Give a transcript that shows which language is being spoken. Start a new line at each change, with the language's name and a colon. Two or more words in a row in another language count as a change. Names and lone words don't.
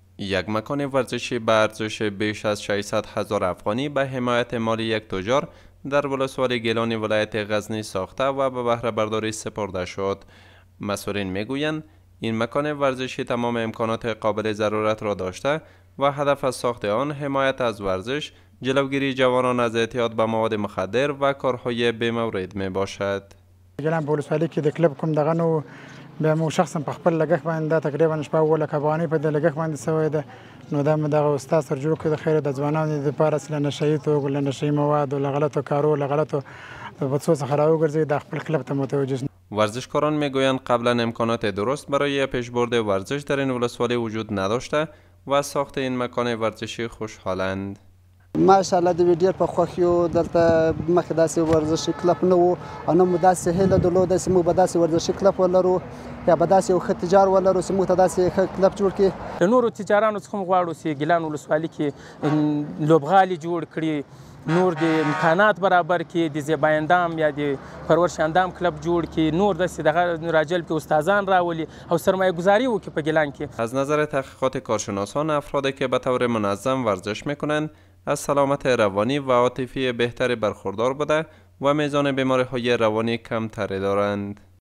Persian: یک مکان ورزشی به ارزش بیش از 600,000 افغانی به حمایت مالی یک تجار در ولسوالی گیلان ولایت غزنی ساخته و به بهره برداری سپرده شد. مسئولین میگویند این مکان ورزشی تمام امکانات قابل ضرورت را داشته و هدف از ساخت آن حمایت از ورزش، جلوگیری جوانان از اعتیاد به مواد مخدر و کارهای بی‌مورد می باشد.
Pashto: گیلان په ولسوالۍ کې د کلب کوم دغه نو بیا مو شخصا په خپل لګښت باندې دا تقریبا شپږ اووه لکه افغانۍ په دې لګښت باندې سوی ده. نو دا مې دغه استاد سره جوړ کړی د خیر د ځوانانو دپاره چې له نشهیي توکو له نشهیي موادو له غلطو کارو له غلطو بطسو څخه راوګرځي دا خپل کلب ته متوجه شي.
Persian: ورزشکاران میگویند قبلا امکانات درست برای پیشبرد ورزش در این ولسوالی وجود نداشته و از ساخت این مکان ورزشی خوشحالند.
Pashto: ماشاءالله د ډېر په خوښ یو. دلته مخکې داسې ورزشي کلب نه و او نه مو داسې هیله درلوده چې موږ به داسې ورزشي کلب ولرو یا به داسې یو ښه تجار ولرو چې موږ ته داسې ښه کلب جوړ کړي. د نورو تجارانو څخه هم غواړو چې ګیلان ولسوالۍ کې لوبغالي جوړ کړي، نور د امکانات برابر کړي، د زیبایندام یا د پرورش اندام کلب جوړ کړي، نور داسې دغه راجلب کړي، استادان راولي او سرمایه گذاری وکړي په ګیلان کې.
Persian: از نظر تحقیقات کارشناسان، افرادی که به طور منظم ورزش میکنند از سلامت روانی و عاطفی بهتری برخوردار بوده و میزان بیماری‌های روانی کمتری دارند.